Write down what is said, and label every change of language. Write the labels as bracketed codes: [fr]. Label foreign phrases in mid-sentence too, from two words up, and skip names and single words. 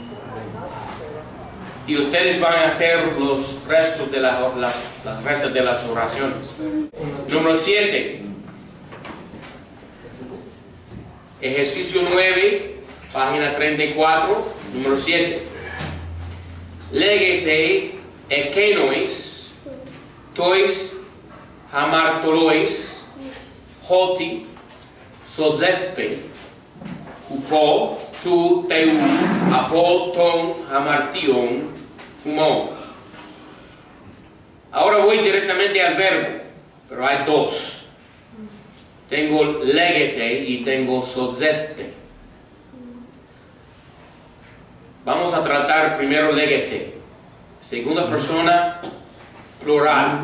[es] Y ustedes van a hacer los restos de las restos de las oraciones. Número 7. Ejercicio 9, página 34, número 7. [el] λέγετε ἐκείνοις, τοῖς ἁμαρτωλοῖς, ὅτι, σώζεσθε, ὑπὸ, τοῦ θεοῦ, ἀπὸ, τῶν, ἁμαρτιῶν, ὑμῶν. [es] Ahora voy directamente al verbo, pero hay dos. Tengo legete y tengo sozeste. Vamos a tratar primero legete. Segunda persona plural.